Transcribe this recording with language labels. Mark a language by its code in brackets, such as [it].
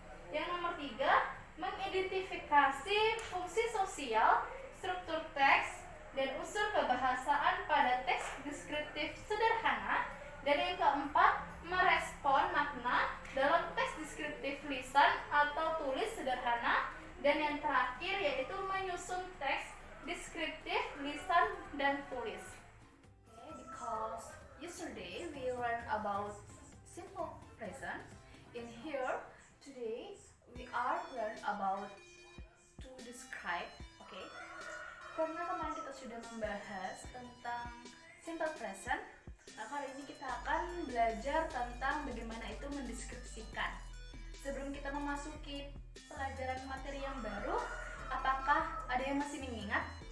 [id] Yang nomor tiga, mengidentifikasi fungsi sosial, struktur teks, dan unsur kebahasaan pada teks deskriptif sederhana. Dan yang keempat, merespon makna dalam teks deskriptif lisan atau tulis sederhana. Dan yang terakhir yaitu menyusun teks deskriptif lisan dan tulis. [en] Okay, because yesterday we learned about simple present. In here today we are learn about to describe. [id] Okay, karena kemarin kita sudah membahas tentang simple present, maka hari ini kita akan belajar tentang bagaimana itu mendeskripsikan. Sebelum kita memasuki pelajaran materi yang baru, apakah ada yang masih mengingat?